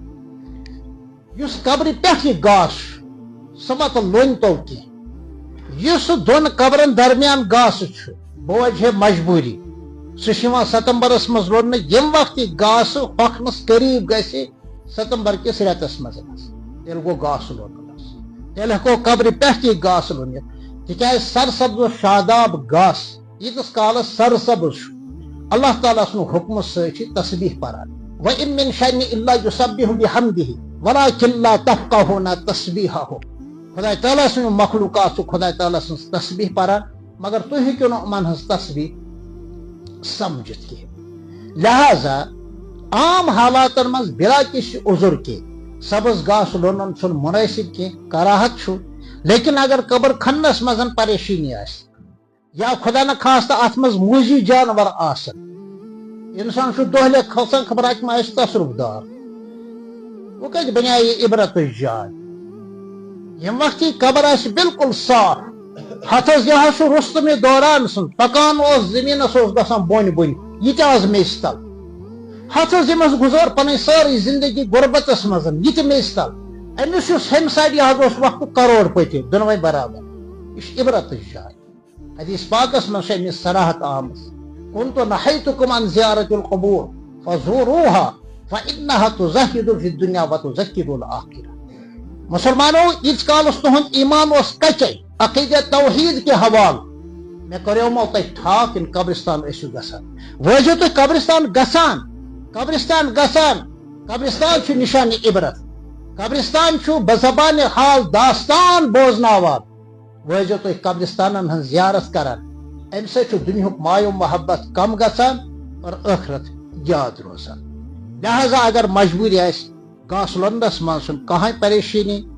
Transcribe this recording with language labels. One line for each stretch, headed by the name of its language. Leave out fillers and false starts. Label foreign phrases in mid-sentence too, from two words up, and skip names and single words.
Kashmiri: یُس قبرِ پٮ۪ٹھ یہِ گاسہٕ چھُ سُہ متہٕ لوٚنۍ تو کینٛہہ یُس سُہ دۄن قبرن درمیان گاسہٕ چھُ بہٕ وجہ مجبوٗری سُہ چھُ یِوان ستمبرس منٛز لوننہٕ ییٚمہِ وقتہٕ یہِ گاسہٕ ہۄکھنس قریٖب گژھِ ستمبر کِس رٮ۪تس منٛز تیٚلہِ گوٚو گاسہٕ لونُن تیٚلہِ ہٮ۪کو قبرِ پٮ۪ٹھ یہِ گاسہٕ لوٗنِتھ تِکیازِ سرسبز و شاداب گاسہٕ ییٖتِس کالس سرسبز چھُ اللہ تعالیٰ سُنٛد حُکمہٕ سۭتۍ چھِ تسبیح پران
Arabic: وَإِن مِن شَيْءٍ إِلَّا يُسَبِّحُ بِحَمْدِهِ وَلَكِن لَا تَفْقَهُونَ تَسْبِيحَهُ
Kashmiri: خۄداے تعالیٰ سٕنٛدۍ مخلوٗقات چھُ خۄداے تعالیٰ سٕنٛز تسبیح پران مگر تُہۍ ہیٚکِو نہٕ یِمن ہٕنٛز تسبیح سمجھِتھ کینٛہہ لہذا عام حالاتن منٛز
Urdu: بلا کِسی عذر کے
Kashmiri: سبز گاسہٕ لونُن چھُنہٕ مُنٲسِب کینٛہہ کراہت چھُ لیکن اگر قبر کھننس منٛز پریشٲنی آسہِ یا خدا نخواستہ اتھ منٛز موٗزی جانور آسن انسان چھُ دۄہلہِ کھسان خبر اتہِ ما آسہِ تصرُف دار وۄنۍ کتہِ بنے یہِ عبرتٕچ جاے ییٚمہِ وقتہٕ یہِ قبر آسہِ بالکل صاف ہتھس یہِ حظ چھُ رُستُمہِ دوران سُنٛد پکان اوس زٔمیٖنس اوس گژھان بۄنہِ بۄنہِ یہِ تہِ آز میٚژِ تل ہتھس ییٚمِس گُزٲر پنٕنۍ سٲرٕے زندگی غربتس منٛز یہِ تہِ میٚژِ تل أمِس یُس ہیٚمہِ سایڈٕ یہِ حظ اوس وقتہٕ کروڑ پٔتہِ دۄنوے برابر یہِ چھِ عبرتٕچ جاے حدیث پاکس منٛز چھِ أمِس صراحت آمٕژ
Arabic: كنت نهيتكم عن زيارة القبور فزوروها فإنها تزهد في الدنيا وتذكر الآخرة
Kashmiri: مسلمانوں ییٖتِس کالس تُہُنٛد ایمان اوس کچے
Urdu: عقیدہ توحید کے حوالہٕ
Kashmiri: مےٚ کریومو تۄہہِ ٹھاک یِن قبرستان ٲسِو گژھان وۄنۍ ٲسِو تُہۍ قبرستان گژھان قبرستان چھُ نشانہِ عبرت قبرستان چھُ بزبانہِ حال داستان بوزناوان وۄنۍ ٲسِو تُہۍ قبرستانن ہٕنٛز زیارت کران امہِ سۭتۍ چھُ دُنیہُک مایو محبت کم گژھان اور ٲخرت یاد روزان لہذا اگر مجبوٗری آسہِ گاسہٕ لوننس منٛز چھُنہٕ کٕہۭنۍ پریشٲنی